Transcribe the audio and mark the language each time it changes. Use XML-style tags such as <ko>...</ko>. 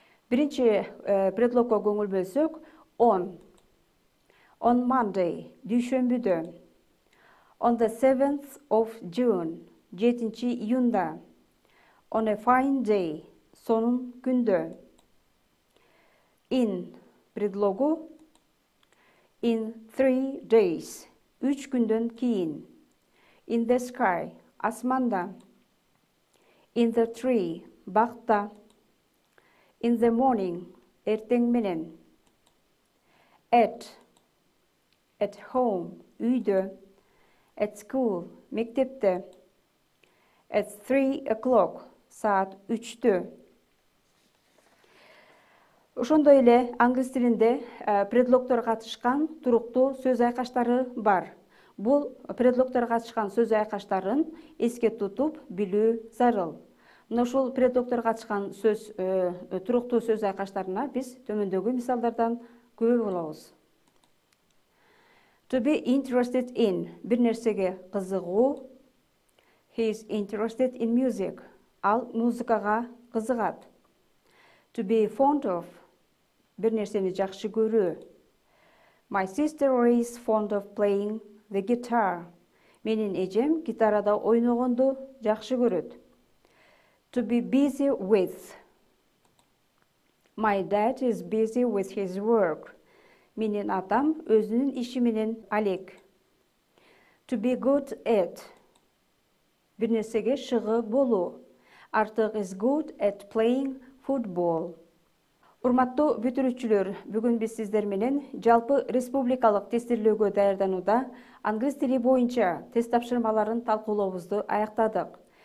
<ky>Биринчи предлогко көңүл бөлсөк,</ky> <en>on Monday,</en> <ky>дүйшөмбүдө.</ky> <en>On the 7th of June,</en> <ky>7 июнда.</ky> <en>On a fine day,</en> <ky>сонун күндө.</ky> <en>In</en> <ky>предлогу</ky> <en>in 3 days,</en> <ky>3 күндөн кийин.</ky> <en>In the sky,</en> <ky>асманда.</ky> <en>In the tree,</en> <ky>бакта.</ky> <en>In the morning,</en> <ky>эртең менен.</ky> <en>At home,</en> <ky>үйдө.</ky> <en>At school,</en> <ky>мектепте.</ky> <en>At 3 o'clock,</en> <ky>saat 3'tө. Ошондой эле англис тилинде предлогтор катышкан туруктуу сөз айкаштары бар. Бул предлогтор катышкан сөз айкаштарын эске тутуп билүү зарыл. Мына ушул предлогтор катышкан туруктуу сөз айкаштарына биз төмөндөгү мисалдардан күбө болобуз.</ky> <en>To be interested in,</en> <ky>bir нерсеге кызыгуу.</ky> <en>He is interested in music.</en> <ky>Ал музыкага кызыгат.</ky> <en>To be fond of,</en> <ky>bir нерсени жакшы көрүү.</ky> <en>My sister is fond of playing the guitar.</en> <ky>Менин эжем гитарада ойногонду жакшы көрөт.</ky> <en>To be busy with. My dad is busy with his work.</en> <ky>Менин атам өзүнүн иши менен алек.</ky> <en>To be good at.</en> <ky>Bir нерсеге шыгы болуу.</ky> <en>Артык is good at playing football.</en> <ky>Урматтуу бүтүрүүчүлөр, бүгүн биз сиздер менен жалпы республикалык тестирлөөгө даярданууда англис тили боюнча тест тапшырмаларын талкуулообузду аяктадык.</ky>